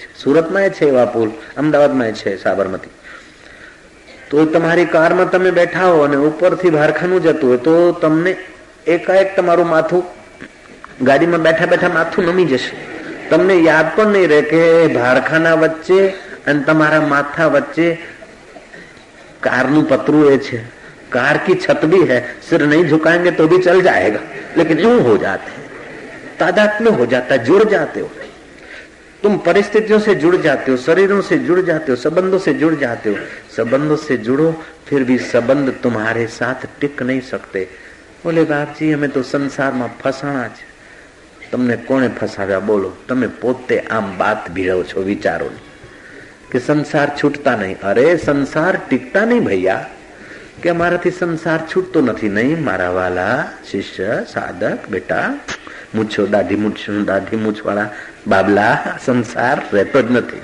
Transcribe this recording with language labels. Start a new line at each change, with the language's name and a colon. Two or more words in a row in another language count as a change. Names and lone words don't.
Gujarati: સુરતમાં એ છે એવા પુલ, અમદાવાદમાં એ છે સાબરમતી. તો તમારી કારમાં તમે બેઠા હો અને ઉપરથી ભારખાનું જતું હોય તો તમને એકાએક તમારું માથું, ગાડીમાં બેઠા બેઠા માથું નમી જશે. તમને યાદ પણ નહીં રહે કે ભારખાના વચ્ચે અને તમારા માથા વચ્ચે कारનું पत्रू એ છે.
Hindi: कार की छत भी है, सिर नहीं झुकाएंगे तो भी चल जाएगा, लेकिन यूं हो जाते हैं, तादात्म्य हो जाता है, जुड़ जाते हो तुम, परिस्थितियों से जुड़ जाते हो, शरीरों से जुड़ जाते हो, संबंधों से जुड़ जाते हो. संबंधों से जुड़ो फिर भी संबंध तुम्हारे साथ टिक नहीं सकते. बोले बाप जी हमें तो
Gujarati: संसाરમાં ફસાણા છે. તમને કોણે ફસાવ્યા બોલો? તમે પોતે આમ બાત ભીડો છો વિચારોની કે સંસાર છૂટતા નહીં. અરે સંસાર ટીકતા નહીં ભૈયા, કે અમારાથી સંસાર છૂટતો નથી. નહીં મારા વાલા શિષ્ય સાધક બેટા, મૂછો દાઢી મૂછ વાળા બાબલા, સંસાર રહેતો જ નથી.